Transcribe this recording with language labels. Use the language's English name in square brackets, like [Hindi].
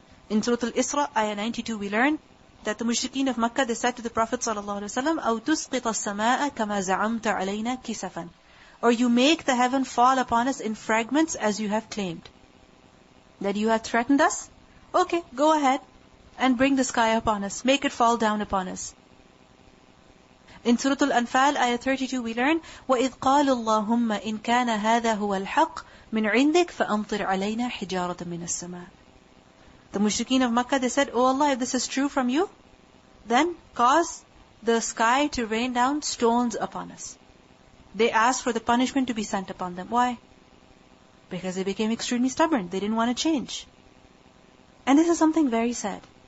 [English] In Surah Al-Isra, ayah 92, we learn that the mushrikeen of Makkah, they said to the Prophet ﷺ, [Arabic] أَوْ تُسْقِطَ السَّمَاءَ كَمَا زَعَمْتَ عَلَيْنَا كِسَفًا. [English] Or you make the heaven fall upon us in fragments as you have claimed. That you have threatened us? Okay, go ahead and bring the sky upon us. Make it fall down upon us. In Surah Al-Anfal, ayah 32, we learn, [Arabic] وَإِذْ قَالُوا اللَّهُمَّ إِنْ كَانَ هَذَا هُوَ الْحَقِّ مِنْ عِنْدِكَ فَأَمْطِرْ عَلَيْنَا حِجَارَةً مِنَ السَّمَاءِ. [English] The mushrikeen of Makkah, they said, Oh Allah, if this is true from you, then cause the sky to rain down stones upon us. They asked for the punishment to be sent upon them. Why? Because they became extremely stubborn. They didn't want to change. And this is something very sad.